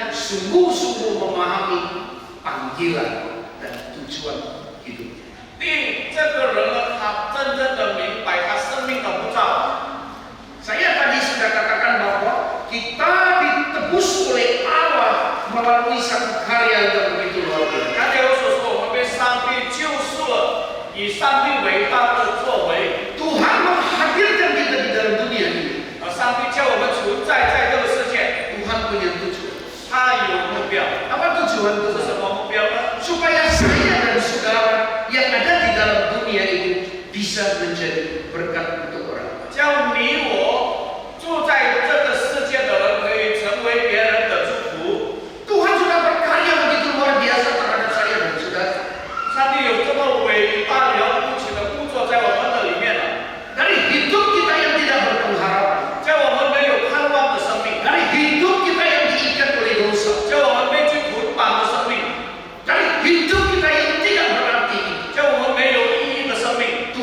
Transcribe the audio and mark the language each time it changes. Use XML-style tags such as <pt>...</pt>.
<id>sungguh-sungguh memahami panggilan dan tujuan hidupnya.</id> <zh>第这个人呢，他真正的明白他生命的呼召。</zh> <id>Saya tadi sudah katakan bahwa kita ditebus oleh Allah melalui satu karya yang begitu luar biasa.</id> <zh>刚才我所说，我们被上帝救赎了，以上帝伟大的作为，</zh> <id>Tuhan menghadirkan kita di dalam dunia ini.</id> <zh>上帝叫我们存在在这个世界，</zh> <id>Tuhan punya tujuan.</id> <zh>他有目标。</zh> <id>Apa tujuan</id> <zh>这是</zh> <id>Tuhan?</id> <zh>什么目标呢？</zh> <id>Supaya saya dan saudara yang ada di dalam dunia ini bisa menjadi berkat untuk orang.</id> <zh>叫你我住在这个世界的人可以成为别人的祝福。</zh> <id>Tuhan sudah berkarya begitu luar biasa terhadap saya dan saudara.</id> <zh>上帝有这么伟大了不起的工作在我们的里面了，</zh> <id>Dari hidup kita yang tidak berpengharapan,</id> <zh>叫我们没有盼望的生命，</zh> <id>dari hidup kita yang diikat oleh dosa,</id> <zh>叫我们被去捆绑的生命，</zh> <id>dari hidup kita yang tidak berarti,</id> <zh>叫我们没有意义的生命。</zh>